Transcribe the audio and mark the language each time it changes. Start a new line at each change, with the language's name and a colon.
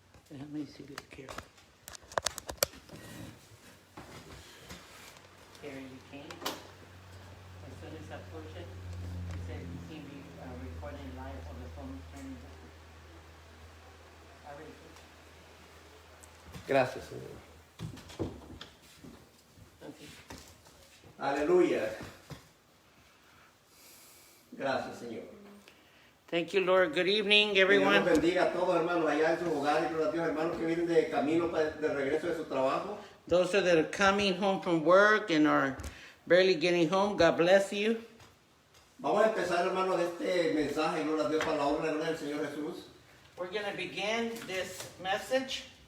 Spanish: Déjame decirle que Gary,
English: you came. As soon as I push it, it said you can be recording live on the phone. Already pushed.
Spanish: Gracias, Señor.
English: Okay.
Spanish: Aleluya. Gracias, Señor.
English: Thank you, Lord. Good evening,
Spanish: Dios
English: everyone.
Spanish: los bendiga a todos, hermanos, allá en sus hogares. Gloria a Dios, hermanos que vienen de camino de regreso de su trabajo.
English: Those that are coming home from work and are barely getting home, God bless you.
Spanish: Vamos a empezar, hermanos, de este mensaje, gloria a Dios, para la honra y gloria del Señor Jesús.
English: We're going to begin this message